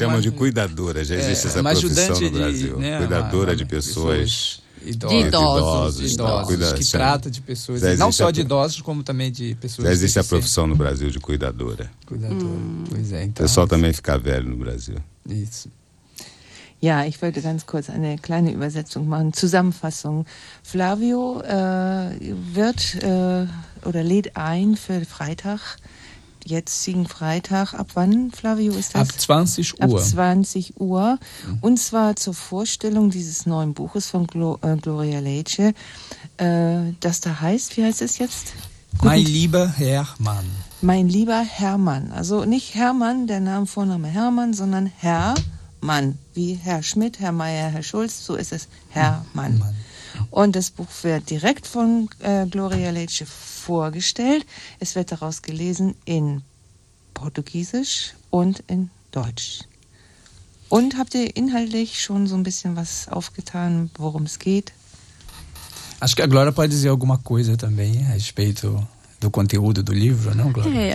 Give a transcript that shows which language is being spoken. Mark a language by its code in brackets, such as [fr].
[pt] chama de cuidadora, já existe essa profissão ajudante no Brasil. De, né, cuidadora de pessoas... De idosos, que trata de pessoas, não só de idosos, como também de pessoas... Já existe a profissão no Brasil de cuidadora. Cuidadora, pois é. Então, o pessoal também fica velho no Brasil. Isso. [de] Ja, ich wollte ganz kurz eine kleine Übersetzung machen, Zusammenfassung. Flávio wird oder lädt ein für Freitag, jetzigen Freitag. Ab wann, Flávio, ist das? Ab 20 Uhr. Ab 20 Uhr. Mhm. Und zwar zur Vorstellung dieses neuen Buches von Gloria Leitsche. Das da heißt, wie heißt es jetzt? Mein lieber Hermann. Mein lieber Hermann. Also nicht Hermann, der Name, Vorname Hermann, sondern Herr. Mann, wie Herr Schmidt, Herr Meier, Herr Schulz, so ist es Herr Mann. Und das Buch wird direkt von Gloria Leitsche vorgestellt. Es wird daraus gelesen in Portugiesisch und in Deutsch. Und habt ihr inhaltlich schon so ein bisschen was aufgetan, worum es geht? [pt] Acho que a Gloria pode dizer alguma coisa também a respeito do conteúdo do livro, não, Glória?